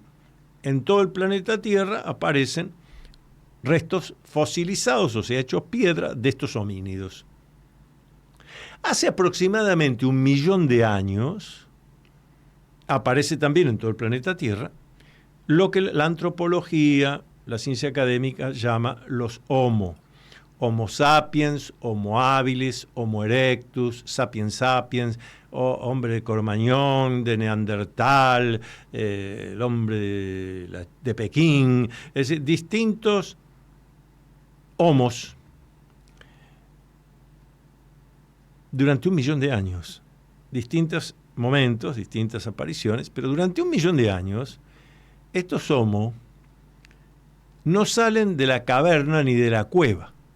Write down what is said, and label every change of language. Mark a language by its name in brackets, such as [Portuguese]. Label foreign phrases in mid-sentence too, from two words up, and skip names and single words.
[Spanish] En todo el planeta Tierra aparecen restos fosilizados, o sea, hechos piedra, de estos homínidos. Hace aproximadamente 1 millón de años aparece también en todo el planeta Tierra lo que la antropología, la ciencia académica, llama los Homo sapiens, Homo habilis, Homo erectus, sapiens sapiens, hombre de Cro-Magnon, de Neandertal, el hombre de Pekín, es decir, distintos homos durante 1 millón de años, distintos momentos, distintas apariciones, pero durante 1 millón de años estos Homo no salen de la caverna ni de la cueva.